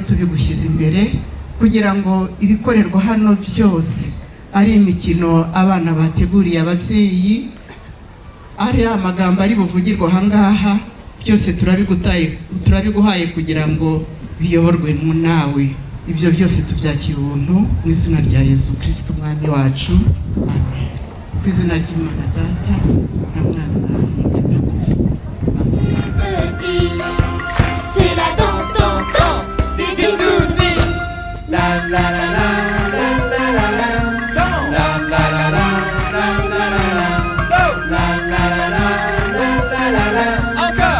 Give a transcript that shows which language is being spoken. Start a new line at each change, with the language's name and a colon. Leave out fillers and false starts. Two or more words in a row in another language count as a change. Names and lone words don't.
Kinyarwanda: tubigushyize imbere kugira ngo ibikorerwa hano byose ari imikino abana bateguriye ababyeyi ari amagambo ari buvugirwa aha ngaha byose turabiguhaye kugira ngo biyoborwe nawe ibyo byose tubyakira ubuntu mu izina rya Yesu Kristo umwami wacu amen ku izina ry'Imana Data na Mwana na Roho Mutagatifu.
French: Petit, c'est la danse, danse, danse des Titounies. La la la la la la la la. Danse. La la la la la la la la. Saute. La la la la la la la la. Encore.